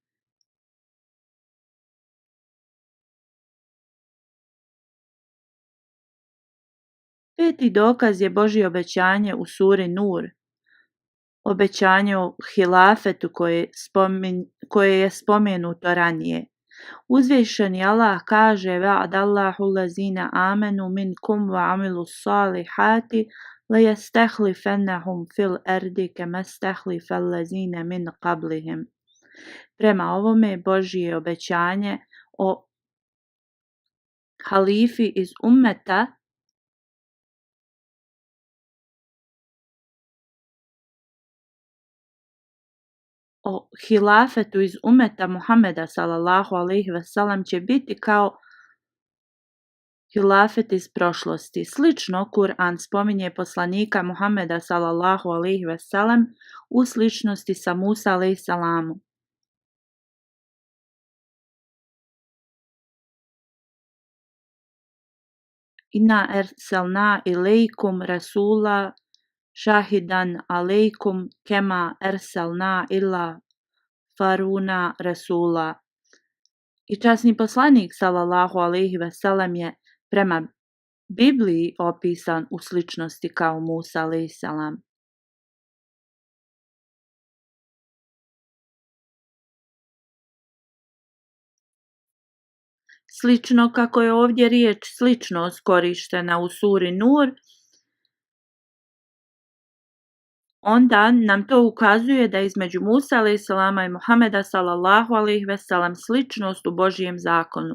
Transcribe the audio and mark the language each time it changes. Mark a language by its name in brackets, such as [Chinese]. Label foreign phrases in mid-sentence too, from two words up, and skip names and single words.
[Bosnian] Peti dokaz je Božje obećanje u suri Nur, obećanje o hilafetu koje je spomenuto ranije. Uzvišeni Allah kaže: [Arabic] وعد الله الذين آمنوا منكم وعملوا الصالحات ليستخلفنهم في الأرض كما استخلف الذين من قبلهم. [Bosnian] Prema ovome Božje obećanje o halifi iz ummeta o hilafetu iz umeta Muhameda [Arabic] صلى الله عليه وسلم [Bosnian] će biti kao hilafet iz prošlosti. Slično Kur'an spominje poslanika Muhameda [Arabic] صلى الله عليه وسلم [Bosnian] u sličnosti sa Musa [Arabic] عليه السلام. إنا أرسلنا إليكم رسولا شاهدا عليكم كما أرسلنا إلى فرعون رسولا. [Bosnian] I časni poslanik [Arabic] صلى الله عليه وسلم [Bosnian] je prema Bibliji opisan u sličnosti kao Musa [Arabic] عليه السلام. [Bosnian] Slično kako je ovdje riječ sličnost korištena u suri Nur, onda nam to ukazuje da između Musa [Arabic] عليه السلام [Bosnian] i Muhameda [Arabic] صلى الله عليه وسلم [Bosnian] sličnost u Božijem zakonu.